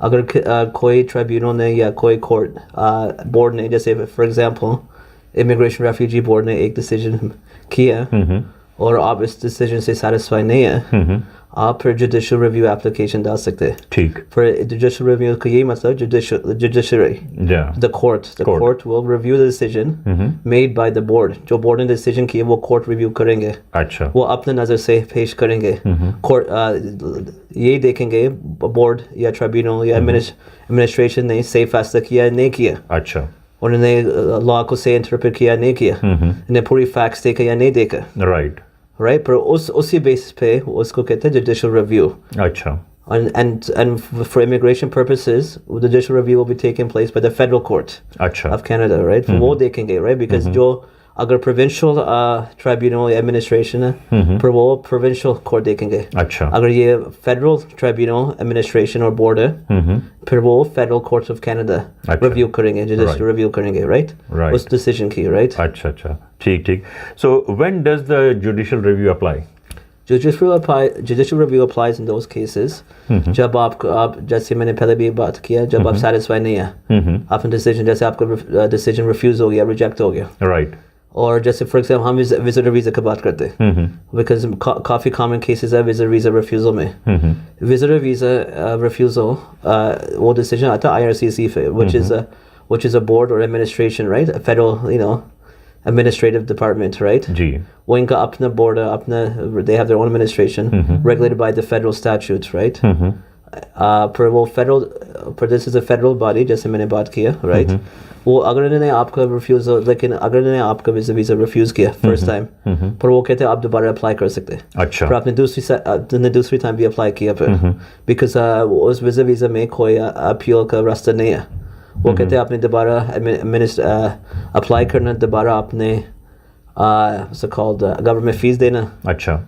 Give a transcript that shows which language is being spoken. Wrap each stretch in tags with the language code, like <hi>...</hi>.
<hi>अगर कोई ट्रिब्यूनल ने या कोई कोर्ट बोर्ड ने, जैसे for example immigration refugee board ने एक डिसीजन किया और आप इस डिसीजन से सेटिस्फाई नहीं है, आप फिर जुडिशल रिव्यू एप्लीकेशन डाल सकते हैं। ठीक। फिर जुडिशल रिव्यू का यही मतलब judiciary,</hi> <en>the court will review the decision made by the board.</en> <hi>जो बोर्ड ने डिसीजन किया वो कोर्ट रिव्यू करेंगे। अच्छा। वो अपने नज़र से पेश करेंगे। कोर्ट यही देखेंगे बोर्ड या ट्रिब्यूनल या एडमिनिस्ट्रेशन ने सही फैसला किया या नहीं किया। अच्छा। उन्होंने लॉ को सही इंटरप्रेट किया नहीं किया, उन्हें पूरी फैक्ट्स देखा या नहीं देखा। राइट। पर उसी बेसिस पे उसको कहते हैं जुडिशल रिव्यू। अच्छा।</hi> <en>And for immigration purposes, the judicial review will be taking place by the federal court of Canada, right?</en> <hi>वो देखेंगे, right? Because जो अगर provincial tribunal या administration है, पर वो provincial court देखेंगे। अच्छा। अगर ये federal tribunal administration और board है, फिर वो federal courts of Canada review करेंगे, judicial review करेंगे, right? उस decision की, right? अच्छा अच्छा, ठीक।</hi> <en>So when does the judicial review apply? Judicial review applies in those cases</en> <hi>जब आप जैसे मैंने पहले भी बात किया, जब आप satisfied नहीं है आपने decision, जैसे आपका decision refuse हो गया, reject हो गया,</hi> <en>right?</en> <hi>और जैसे फॉर एग्जाम्पल हम विजिटर वीज़ा की बात करते हैं, बिकॉज काफ़ी कॉमन केसेस है विजिटर वीज़ा रिफ्यूज़ल में।</hi> <en>Visitor visa refusal वो decision आता है IRCC पे, which is a board or administration, right? A federal, administrative department, right?</en> <hi>जी। वो इनका अपना board है, अपना</hi> <en>they have their own administration regulated by the federal statutes, right? पर वो this is a federal body,</en> <hi>जैसे मैंने बात किया,</hi> <en>right?</en> <hi>वो अगर इन्होंने आपका रिफ्यूज़ल, लेकिन अगर इन्होंने आपका वीज़ा रिफ्यूज़ किया फर्स्ट टाइम, पर वो कहते हैं आप दोबारा अप्लाई कर सकते हैं। अच्छा। पर आपने दूसरी टाइम भी अप्लाई किया फिर, बिकॉज उस वीज़ा में कोई अपील का रास्ता नहीं है। वो कहते हैं आपने दोबारा अप्लाई करना, दोबारा आपने गवर्नमेंट फीस देना। अच्छा।</hi>